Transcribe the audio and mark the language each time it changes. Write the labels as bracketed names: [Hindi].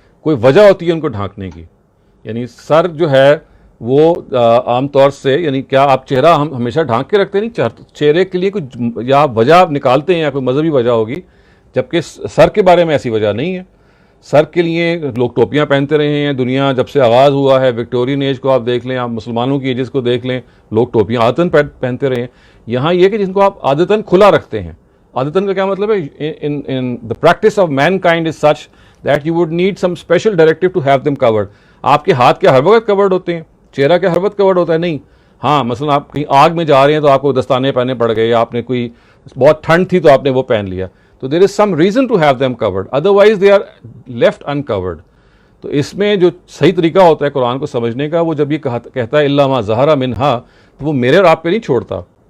[Urdu] کوئی وجہ ہوتی ہے ان کو ڈھانکنے کی. یعنی سر جو ہے وہ عام طور سے، یعنی کیا آپ چہرہ ہم ہمیشہ ڈھانک کے رکھتے نہیں؟ چہرے کے لیے کوئی یا وجہ آپ نکالتے ہیں یا کوئی مذہبی وجہ ہوگی، جبکہ سر کے بارے میں ایسی وجہ نہیں ہے. سر کے لیے لوگ ٹوپیاں پہنتے رہے ہیں. دنیا جب سے آغاز ہوا ہے، وکٹورین ایج کو آپ دیکھ لیں، آپ مسلمانوں کی ایجز کو دیکھ لیں، لوگ ٹوپیاں عادتاً پہنتے رہے ہیں. یہاں یہ کہ جن کو آپ عادتاً کھلا رکھتے ہیں. عادتاً کا کیا مطلب ہے؟ [English] In the practice of mankind is such that you would need some special directive to have them covered. [Urdu] آپ کے ہاتھ کیا ہر وقت کورڈ ہوتے ہیں؟ چہرہ کیا ہر وقت کورڈ ہوتا ہے؟ نہیں. ہاں مثلا آپ کہیں آگ میں جا رہے ہیں تو آپ کو دستانے پہننے پڑ گئے، یا آپ نے کوئی بہت ٹھنڈ تھی تو آپ نے وہ پہن لیا. [English] تو there is some reason to have them covered, otherwise they are left uncovered. [Urdu] تو اس میں جو صحیح طریقہ ہوتا ہے قرآن کو سمجھنے کا، وہ جب یہ کہتا ہے الا ما ظہر منہا، تو وہ میرے اور آپ پہ نہیں چھوڑتا.